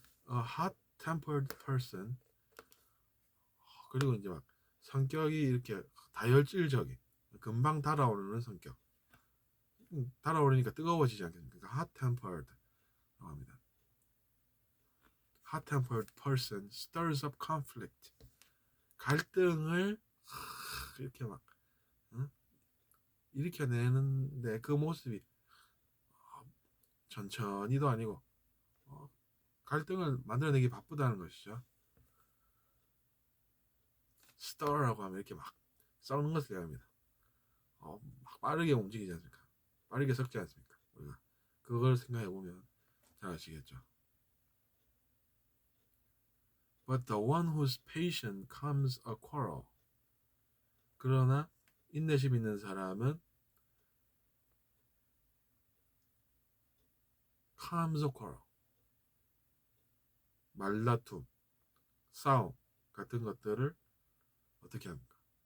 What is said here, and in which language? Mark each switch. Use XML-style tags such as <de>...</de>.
<en>A hot-tempered person.</en> <ko>그리고 이제 막 성격이 이렇게 다혈질적인, 금방 달아오르는 성격. 달아오르니까 뜨거워지지 않겠습니까? 그러니까 hot-tempered 라고 합니다.</ko> <en>Hot-tempered person stirs up conflict.</en> <ko>갈등을 이렇게 막 응? 일으켜내는데 그 모습이 천천히도 아니고 갈등을 만들어내기 바쁘다는 것이죠. stir라고 하면 이렇게 막 썩는 것을 얘기합니다. 막 빠르게 움직이지 않습니까? 빠르게 섞지 않습니까? 우리가 그걸 생각해 보면 잘 아시겠죠.</ko> <en>But the one whose patience calms a quarrel.</en> <ko>그러나 인내심 있는 사람은</ko> <en>calms a quarrel.</en> <ko>말다툼, 싸움 같은 것들을 어떻게 합니까?</ko>